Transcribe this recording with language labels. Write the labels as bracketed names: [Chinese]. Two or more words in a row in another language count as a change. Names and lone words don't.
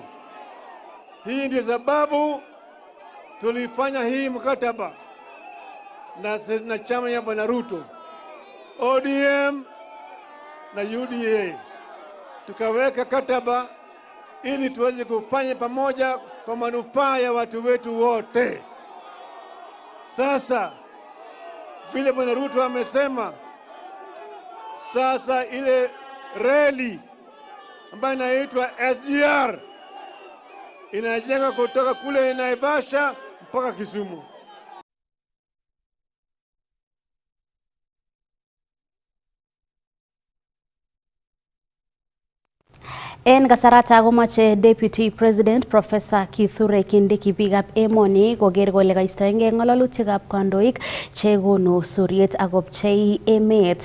[Swahili] Hii ndio sababu tulifanya hii mkataba na chama ya Bwana Ruto, ODM na UDA, tukaweka kataba ili tuweze kufanya pamoja kwa manufaa ya watu wetu wote. Sasa vile Bwana Ruto amesema, sasa ile reli ambayo inaitwa SGR inajenga kutoka kule Naivasha mpaka Kisumu. [Kalenjin] En kasarata komache [English] Deputy President [Kalenjin] Professor Kithure Kindiki biikab emoni koker kole kaistoengei ng'ololutikab kandoik chekonu suryet akopchei emet.